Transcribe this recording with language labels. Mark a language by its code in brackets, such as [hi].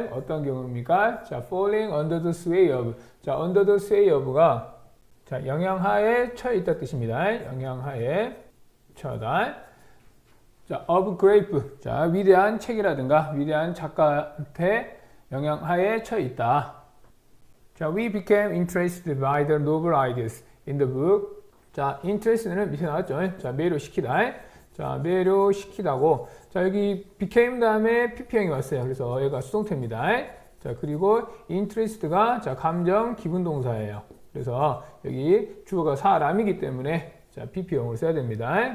[ko] 어떤 경험입니까? [en] 자, falling under the sway of. [ko] 자, [en] under the sway of [ko] 가 자, 영향하에 처해 있다 뜻입니다. 영향하에 처하다. 자, of grape. 자, 위대한 책이라든가 위대한 작가한테 영향하에 처해 있다. [en] 자, we became interested by the novel ideas in the book. [ko] 자, interest는 밑에 나왔죠. 자, 매료시키다. 자, 매료시키다고. 자, 여기 became 다음에 pp형이 왔어요. 그래서 얘가 수동태입니다. 자, 그리고 interest가 자, 감정, 기분 동사예요. 그래서 여기 주어가 사람이기 때문에 자, pp형으로 써야 됩니다.